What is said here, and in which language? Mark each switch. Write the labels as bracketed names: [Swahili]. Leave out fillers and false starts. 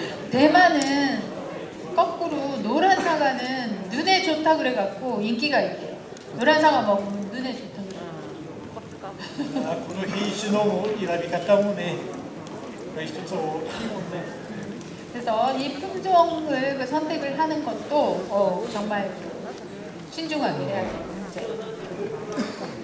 [Korean] 대만은 거꾸로 노란 사과는 눈에 좋다 그래갖고 인기가 있대요. 노란 사과 먹으면 눈에 좋다 그래요. [Japanese] この品種の選び方もね、一つ大きいもんね。 [Korean] 그래서 이 품종을 선택을 하는 것도 정말 신중하게 해야 돼요. 문제.